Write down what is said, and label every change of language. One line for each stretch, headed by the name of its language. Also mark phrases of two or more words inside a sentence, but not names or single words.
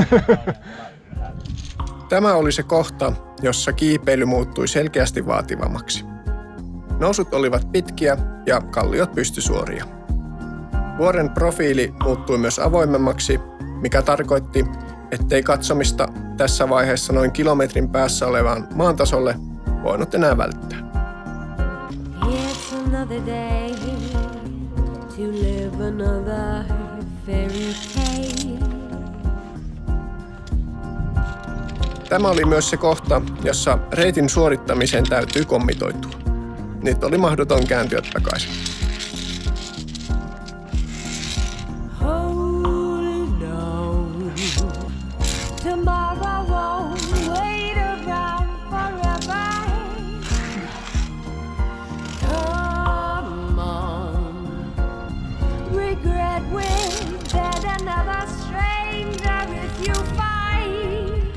Finnish: Tämä oli se kohta, jossa kiipeily muuttui selkeästi vaativammaksi. Nousut olivat pitkiä ja kalliot pystysuoria. Vuoren profiili muuttui myös avoimemmaksi, mikä tarkoitti, ettei katsomista tässä vaiheessa noin kilometrin päässä olevaan maantasolle voinut enää välttää.
English: It's another day to live another fairy tale.
Finnish: Tämä oli myös se kohta, jossa reitin suorittamiseen täytyy kommitoitua. Nyt oli mahdoton kääntyä takaisin.
English: Hold on, tomorrow won't wait around forever. Come on, regret will get another stranger if you fight.